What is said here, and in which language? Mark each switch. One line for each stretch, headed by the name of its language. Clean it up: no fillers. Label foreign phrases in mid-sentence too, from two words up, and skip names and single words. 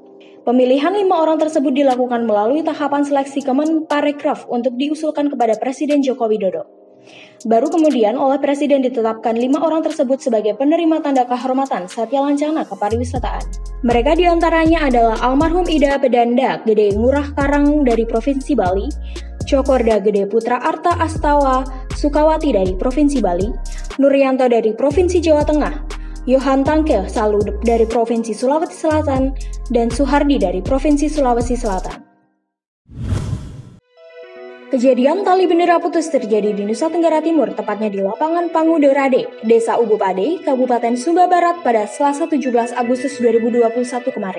Indonesian: Pemilihan 5 orang tersebut dilakukan melalui tahapan seleksi Kemenparekraf untuk diusulkan kepada Presiden Joko Widodo. Baru kemudian oleh Presiden ditetapkan 5 orang tersebut sebagai penerima tanda kehormatan Satya Lancana Kepariwisataan. Mereka diantaranya adalah almarhum Ida Pedanda Gede Ngurah Karang dari Provinsi Bali, Cokorda Gede Putra Arta Astawa Sukawati dari Provinsi Bali, Nuryanto dari Provinsi Jawa Tengah, Yohan Tangke Salu dari Provinsi Sulawesi Selatan, dan Suhardi dari Provinsi Sulawesi Selatan. Kejadian tali bendera putus terjadi di Nusa Tenggara Timur, tepatnya di lapangan Pangudorade, Desa Ubupade, Kabupaten Sumba Barat pada Selasa 17 Agustus 2021 kemarin.